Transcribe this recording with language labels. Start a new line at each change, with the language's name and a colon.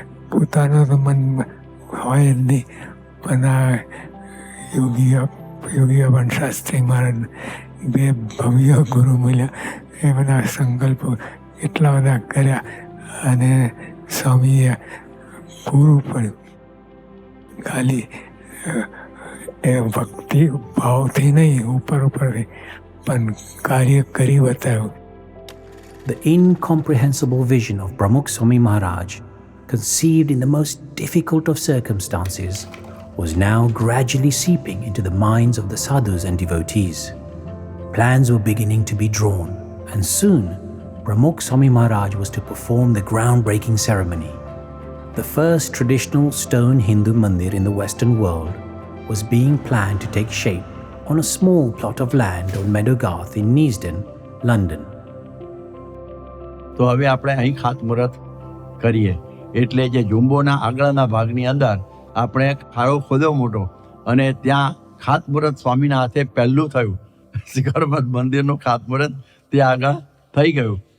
Gujarati: પોતાનો તો મન હોય જ નહીં, પણ આ યોગીઓ પણ શાસ્ત્રી મહારાજ બે ભવ્ય ગુરુ મળ્યા, એ બધા સંકલ્પો એટલા બધા કર્યા, અને સ્વામીએ પૂરું પડ્યું. ખાલી એ ભક્તિ ભાવથી નહીં, ઉપરથી પણ કાર્ય કરી બતાવ્યું.
English: The incomprehensible vision of Pramukh Swami Maharaj, conceived in the most difficult of circumstances, was now gradually seeping into the minds of the sadhus and devotees. Plans were beginning to be drawn, and soon Pramukh Swami Maharaj was to perform the groundbreaking ceremony. The first traditional stone Hindu mandir in the Western world was being planned to take shape on a small plot of land on Meadowgarth in Neasden, London.
Gujarati: તો હવે આપણે અહીં ખાતમુહૂર્ત કરીએ. એટલે જે ઝુંબોના આગળના ભાગની અંદર આપણે ખાડો ખોદ્યો મોટો, અને ત્યાં ખાતમુહૂર્ત સ્વામીના હાથે પહેલું થયું. શિખરબદ્ધ મંદિરનું ખાતમુહૂર્ત ત્યાં આગળ થઈ ગયું.